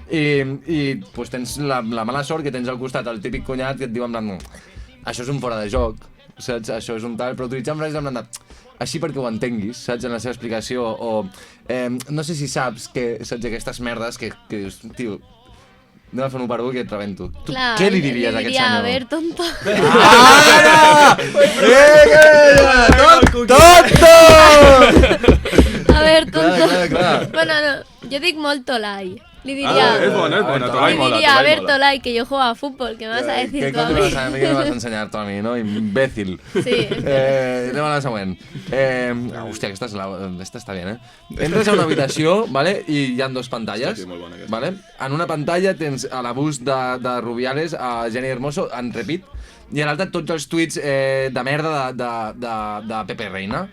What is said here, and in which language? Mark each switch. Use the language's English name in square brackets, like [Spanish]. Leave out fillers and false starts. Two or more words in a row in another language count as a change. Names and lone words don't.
[Catalan] I pues, tens la mala sort que tens al costat el típic cunyat que et diu [Spanish] en plan, [Catalan] això és un fora de joc, saps? Això és un tal, però utilitzant frases [Spanish] en plan [Catalan] així perquè ho entenguis, saps, en la seva explicació, o no sé si saps aquestes merdes que dius, tio, anem a fer un 1 per 1 que et rebento. Tu Clar, què li diries a aquest diria, senyor? a [Spanish] ver, tonto. ¡Tonto! A ver, tonto. [Catalan] Clar. Bueno, no, jo dic molt tolai. Li diria... És bona, Tolai li mola. diria, a Tolai ver, mola. [Spanish] Tolai, que yo juego a fútbol, ¿qué me vas a decir ¿Qué tú a [Catalan] cosa [Spanish] mí? [Catalan] me vas a ensenyar tu a mi, no? Imbècil. Sí. Anem a la següent. Hòstia, aquesta està bé, Entres a una habitació, vale? I hi ha dos pantalles. Sí, molt bona aquesta. Vale? En una pantalla tens a l'abús de Rubiales, a Jenny Hermoso, en repeat, i a l'altra tots els tuits de merda de Pepe Reina.